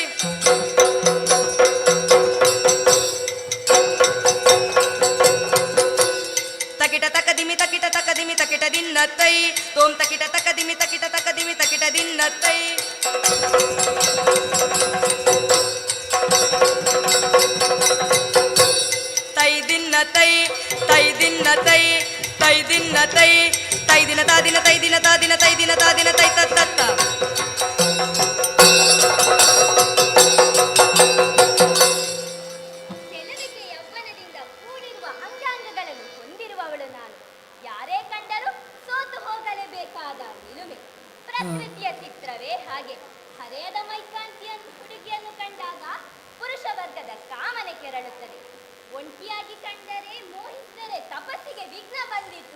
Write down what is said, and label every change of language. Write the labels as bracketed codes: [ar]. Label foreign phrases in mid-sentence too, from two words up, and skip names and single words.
[kn] ತಕಿಟ ತಕದಿಮಿ ತಕಿಟ ತಕದಿಮಿ ತಕಿಟ ದಿನ್ನತೈ ತೋಂ ತಕಿಟ ತಕದಿಮಿ ತಕಿಟ ತಕದಿಮಿ ತಕಿಟ ದಿನ್ನತೈ ತೈ ದಿನ್ನತೈ ತೈ ದಿನ್ನತೈ ತೈ ದಿನ್ನತೈ ತೈ ದಿನ ತಾದಿನ ತೈ ದಿನ ತಾದಿನ ತೈ ದಿನ ತಾದಿನ ತೈ ತತ್ತ ಚೆಲುವಿಕೆ ಯೌವನದಿಂದ ಕೂಡಿರುವ ಅಂಗಾಂಗಗಳನ್ನು ಹೊಂದಿರುವವಳು ನಾನು. ಯಾರೇ ಕಂಡರೂ ಸೋತು ಹೋಗಲೇಬೇಕಾದ ನಿಲುಮೆ. ಪ್ರಕೃತಿಯ ಚಿತ್ರವೇ ಹಾಗೆ. ಹರೆಯದ ಮೈಕಾಂತಿಯ ಹುಡುಗಿಯನ್ನು ಕಂಡಾಗ ಪುರುಷ ವರ್ಗದ ಕಾಮನೆ ಕೆರಳುತ್ತದೆ. ಒಂಟಿಯಾಗಿ ಕಂಡರೆ ಮೋಹಿಸಿದರೆ ತಪಸ್ಸಿಗೆ ವಿಘ್ನ ಬಂದಿತ್ತು.